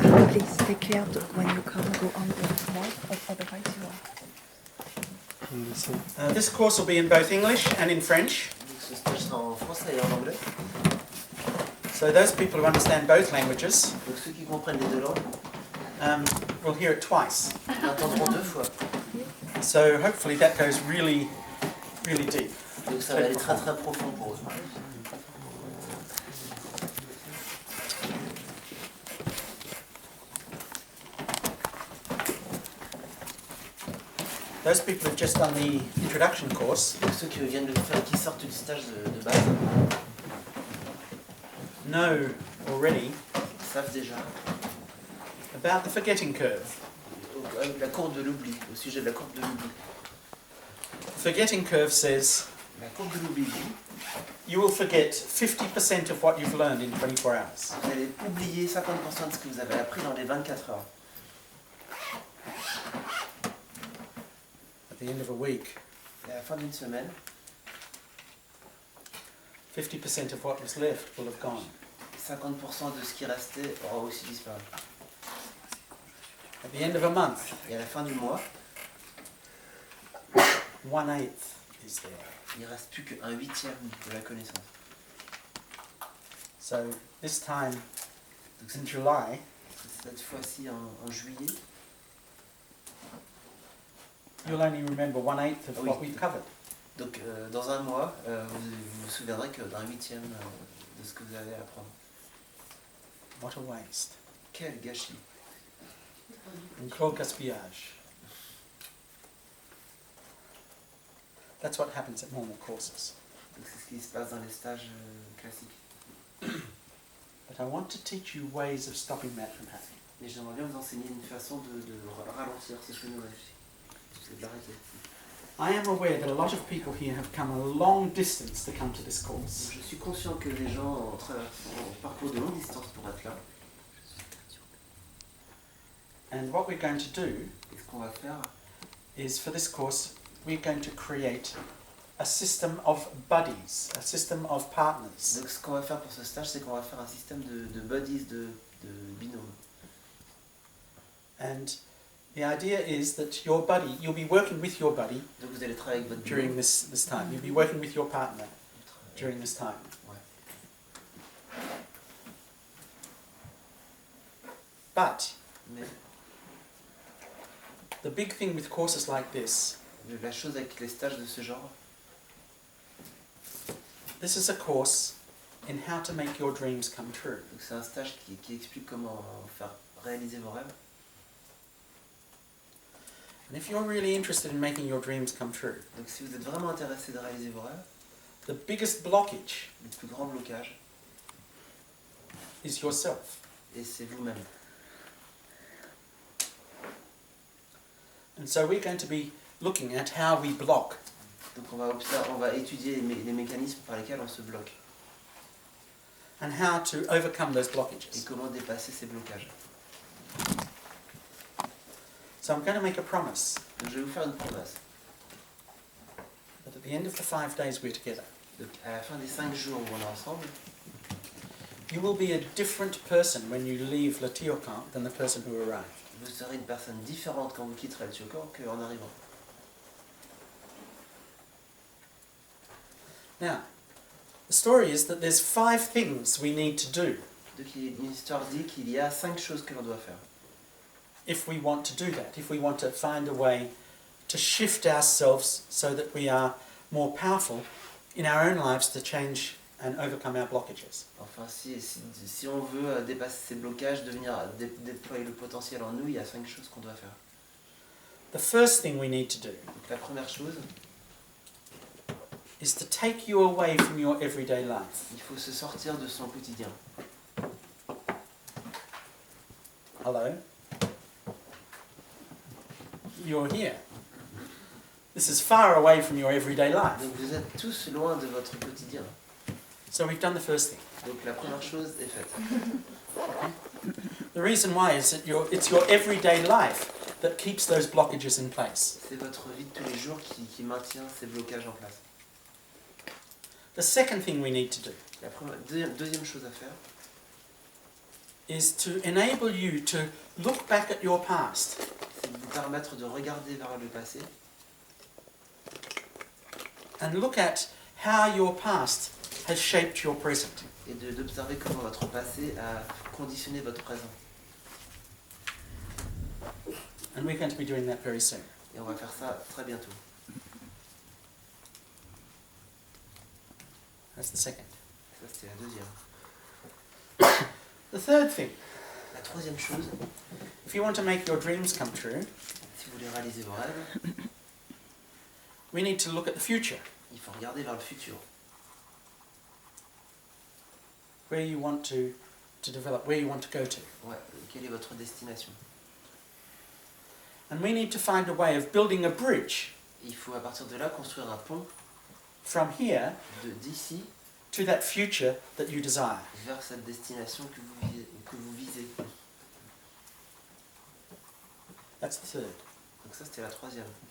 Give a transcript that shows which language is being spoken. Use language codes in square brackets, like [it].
[en] Please take care when you come, go on the wall, otherwise you are. This course will be in both English and in French. [fr] Ce stage sera en français et en anglais. [en] So those people who understand both languages [fr] Donc ceux qui comprennent les deux langues [en] will hear it twice. [fr] l'entendront deux fois. [en] So hopefully that goes really, really deep. [fr] Donc ça va aller très très profond pour eux. [en] Those people who've just done the introduction course [fr] Donc ceux qui viennent de faire, qui sortent du stage de base, [en] know already [fr] savent déjà [en] about the forgetting curve. [fr] la courbe de l'oubli, au sujet de la courbe de l'oubli. [en] The forgetting curve says [fr] La courbe de l'oubli dit, [en] you will forget 50% of what you've learned in 24 hours. [fr] vous allez oublier 50% de ce que vous avez appris dans les 24 heures. [en] At the end of a week, [fr] Et à la fin d'une semaine, [en] 50% of what was left will have gone. [fr] 50% de ce qui restait aura aussi disparu. [en] At the end of a month, [fr] Et à la fin du mois, [en] 1/8 is there. [fr] il ne reste plus qu'un huitième de la connaissance. [en] So this time [fr] Donc [en] in July, [fr] cette fois-ci en juillet, [en] you'll only remember 1/8 of [fr] Oui. [en] what we've covered. [fr] donc dans un mois, vous vous souviendrez que d'un huitième de ce que vous allez apprendre. [en] What a waste. [fr] Quel gâchis! Un gros gaspillage. [en] That's what happens at normal courses. [fr] Donc c'est ce qui se passe dans les stages classiques. [en] But I want to teach you ways of stopping that from happening. [fr] Mais j'aimerais bien vous enseigner une façon de ralentir ce phénomène, de l'arrêter. [en] I am aware that a lot of people here have come a long distance to come to this [fr] Donc, [en] course. [fr] je suis conscient que les gens ont parcouru de longues distances pour être là. [en] And what we're going to do [fr] Et ce qu'on va faire, [en] is for this course, we're going to create a system of buddies, a system of partners. [fr] donc ce qu'on va faire pour ce stage, c'est qu'on va faire un système de buddies, de binômes. [en] And the idea is that your buddy, you'll be working with your buddy [fr] Donc vous allez travailler avec votre [en] during [fr] binôme. [en] this time. You'll be working with your partner during this time. [fr] Ouais. [en] But [fr] Mais [en] the big thing with courses like this, [fr] la chose avec les stages de ce genre, [en] this is a course in how to make your dreams come true. [fr] donc c'est un stage qui explique comment faire réaliser vos rêves. [en] And if you're really interested in making your dreams come true, [fr] Donc si vous êtes vraiment intéressé de réaliser vos rêves, [en] the biggest blockage [fr] le plus grand blocage, [en] is yourself. [fr] et c'est vous-même. [en] And so we're going to be looking at how we block [fr] Donc on va étudier les mécanismes par lesquels on se bloque [en] and how to overcome those [fr] et [en] blockages. [fr] comment dépasser ces blocages. [en] So I'm going to make a promise [fr] Donc je vais vous faire une promesse. [en] that at the end of the 5 days we're together, [fr] Donc à la fin des 5 jours où on est ensemble, [en] you will be a different person when you leave le Tiocan than the person who arrived. [fr] vous serez une personne différente quand vous quitterez le Tiocan qu'en arrivant. [en] Now, the story is that there's 5 things we need to do [fr] Donc une histoire dit qu'il y a 5 choses que l'on doit faire. [en] if we want to do that, if we want to find a way to shift ourselves so that we are more powerful in our own lives to change and overcome our blockages. [fr] Enfin, si on veut dépasser ces blocages, déployer le potentiel en nous, il y a 5 choses qu'on doit faire. [en] The first thing we need to do [fr] Donc la première chose, [en] is to take you away from your everyday life. [fr] il faut se sortir de son quotidien. [en] Hello? You're here. This is far away from your everyday life. [fr] Donc vous êtes tous loin de votre quotidien. [en] So we've done the first thing. [fr] Donc la première chose est faite. [en] The reason why is that it's your everyday life that keeps those blockages in place. [fr] C'est votre vie de tous les jours qui maintient ces blocages en place. [en] The second thing we need to do [fr] La deuxième chose à faire, [en] is to enable you to look back at your past [fr] c'est de vous permettre de regarder vers le passé [en] and look at how your past has shaped your present. [fr] et d'observer comment votre passé a conditionné votre présent. [en] And we're going to be doing that very soon. [fr] Et on va faire ça très bientôt. [en] That's the second. [fr] Ça, c'était la deuxième. [en] The third thing, [fr] La troisième chose, [en] if you want to make your dreams come true, [fr] si vous voulez réaliser vos rêves, [en] we need to look at the future, [fr] il faut regarder vers le futur. [en] where you want to develop, where you want to go to. [fr] Ouais, quelle est votre destination? [en] And we need to find a way of building a bridge [fr] Il faut à partir de là construire un pont [en] from here [fr] d'ici [en] to that future that you desire. [fr] vers cette destination que vous visez. [en] That's the third. [fr] Donc ça, c'était la troisième.